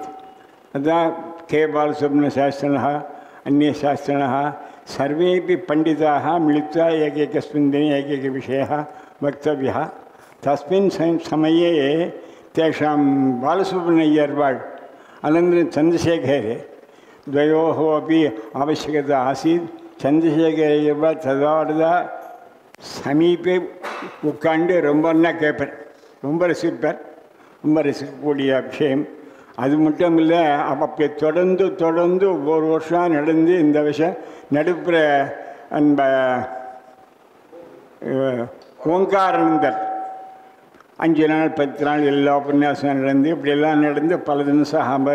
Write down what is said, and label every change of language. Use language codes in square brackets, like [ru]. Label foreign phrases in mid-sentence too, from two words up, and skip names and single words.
[sa] तदा के बालसुब्रह्मण्यशास्त्रिणः अन्ये शास्त्रिणः सर्वेपि पण्डिताः मिलित्वा एकैकस्मिन् दिने एकैकविषयः वक्तव्यः. तस्मिन् समये तेषां बालसुब्रह्मण्यय्यर्वाळ् अनन्तरं चन्द्रशेखरे द्वयोः अपि आवश्यकता आसीत्. [ta] चन्द्रशेखरय्यर्वाळ् तदा சமீபே உட்காண்டு ரொம்பன்னா கேட்பேன். ரொம்ப ரசிப்பேன். ரொம்ப ரசிக்கக்கூடிய விஷயம். அது மட்டும் இல்லை, அப்போ தொடர்ந்து ஒவ்வொரு வருஷம் நடந்து இந்த விஷயம் நடுப்புற அந்த ஓங்காரானந்தர் 5 நாள் 10 நாள் எல்லா உபன்யாசம் நடந்து இப்படியெல்லாம் நடந்து பல தினம்.